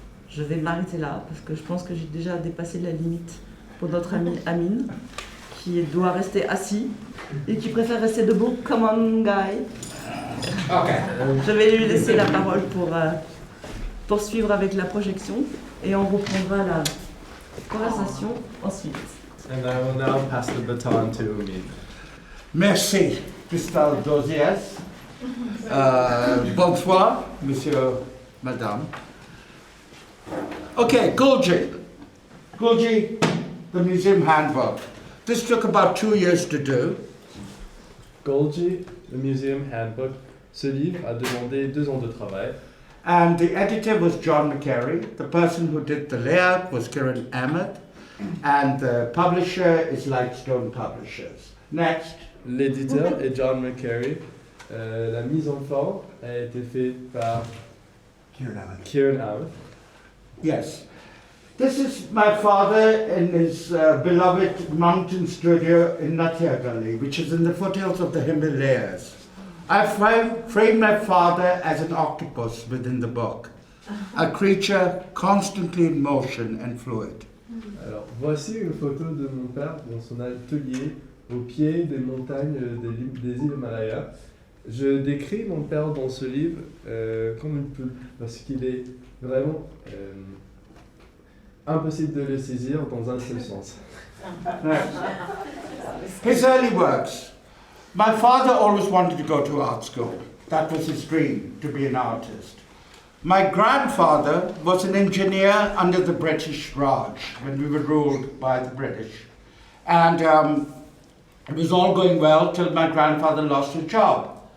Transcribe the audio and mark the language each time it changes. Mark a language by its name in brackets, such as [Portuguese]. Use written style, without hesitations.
[French] Je vais m'arrêter là parce que je pense que j'ai déjà dépassé la limite pour notre ami Amin, qui doit rester assis et qui préfère rester debout. [English] Come on, guy. Okay. [French] Je vais lui laisser la parole pour poursuivre avec la projection et on reprendra la conversation ensuite. [English] And I will now pass the baton to Amin. [French] Merci, Chrystel Dozias. Bonsoir, monsieur, madame. [English] Okay, Gulgee, the museum handbook. This took about 2 years to do. Gulgee, the Museum Handbook. [French] Ce livre a demandé 2 ans de travail. [English] And the editor was John McCary. The person who did the layout was Kiran Ahmed. And the publisher is Lightstone Publishers. Next. [French] L'éditeur est John McCary. La mise en forme a été faite par Kiran Ahmed. [English] Yes. This is my father in his beloved mountain studio in Natia Gully, which is in the foothills of the Himalayas. I framed my father as an octopus within the book, a creature constantly in motion and fluid. [French] Alors, voici une photo de mon père dans son atelier au pied des montagnes des îles Himalayas. Je décris mon père dans ce livre comme une poule, parce qu'il est vraiment impossible de le saisir dans un seul sens. [English] His early works. My father always wanted to go to art school. That was his dream, to be an artist. My grandfather was an engineer under the British Raj when we were ruled by the British. And it was all going well till my grandfather lost his job.